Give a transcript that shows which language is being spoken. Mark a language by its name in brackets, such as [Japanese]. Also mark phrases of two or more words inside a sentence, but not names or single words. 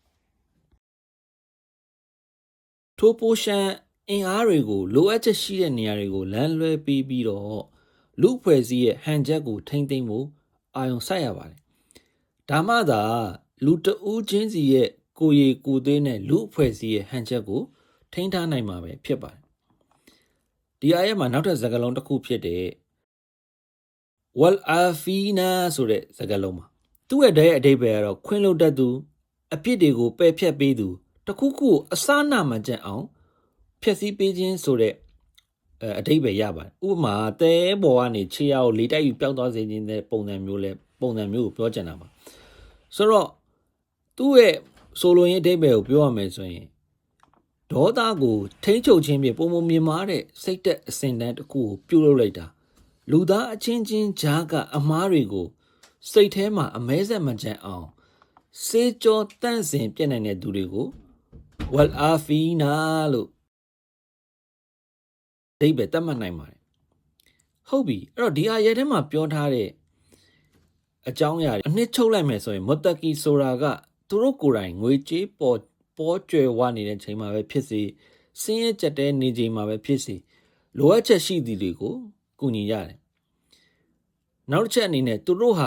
[Burmese] ထိုပိုရှန်အင်အားတွေကိုလိုအပ်ချက်ရှိတဲ့နေရာတွေကိုလမ်းလွဲပေးပြီးတော့လူဖွဲ့စည်းရဲ့ဟန်ချက်ကိုထိမ့်သိမ်းဖို့အာရုံစိုက်ရပါတယ်ဒါမှသာလူတဦးချင်းစီရဲ့ကိုယ်ရ ည်ကိုယ်သွေးနဲ့လူအဖွဲ့အစည်းရဲ့ဟန်ချက်ကိုထိန်းထားနိုင်မှာပဲဖြစ်ပါတယ်ဒီအာယတ်မှာနောက်ထပ်စကားလုံးတစ်ခုဖြစ်တဲ့ [Arabic] والعافين [Burmese] ဆိုတဲ့စကားလုံးမှာသူ့ရဲ့အဓိပ္ပာယ်ကတော့ခွင့်လွှတ်တတ်သူအပြစ်တွေကိုပ ယ်ဖျက်ပေးသူတခုခုကိုအစနာမကျန်အောင်ဖျက်ဆီးပေးခြင်းဆိုတဲ့အဓိပ္ပာယ်ရပါတယ်ဥပမာတဲပေါ်ကနေ ခြေရကိုလေတိုက်ပြီးပျောက်သွားစေခြင်းတဲ့ပုံစံမျိုးကိုပြောချင်တာပါဆိုတော့သူ့ရဲ့ဆိုလိုရင်းအဓိပ္ပာယ်ကိုပြောရမယ်ဆိုရင်ဒေါသကိုထိန်းချုပ်ခြင်းဖြင့်ပုံမြင်မာတဲ့စိတ်သက်အစဉ်တန်းတစ်ခုကိုပြုလုပ်လိုက်တာလူသားအချင်းချင်းကြားကအမားတွေကိုစိတ်ထဲမှာအမဲဆက်မကြံအောင်စေကြောတန့်စင်ပြည့်နိုင်တဲ့သူတွေကို [Arabic] والعافين [Burmese] လို့ အဓိပ္ပာယ်သတ်မှတ်နိုင်ပါတယ်ဟုတ်ပြီအဲ့တော့ဒီအရာထဲမှာပြောထားတဲ့အကြောင်းအရာအနှစ်ချုပ်လိုက်မယ်ဆိုရင်မတကီဆိုတာကသူတို့ကိုယ်တိုင်ငွေကြေးပေါ်ကျွယ်ဝနေတဲ့ချိန်မှာပဲဖြစ်စေစင်းရဲကြက်တဲနေချိန်မှာပဲဖြစ်စေလိုအပ်ချက်ရှိသည်တွေကိုကူညီရတယ်နောက်တစ်ချက်အနေနဲ့သူတို့ဟာ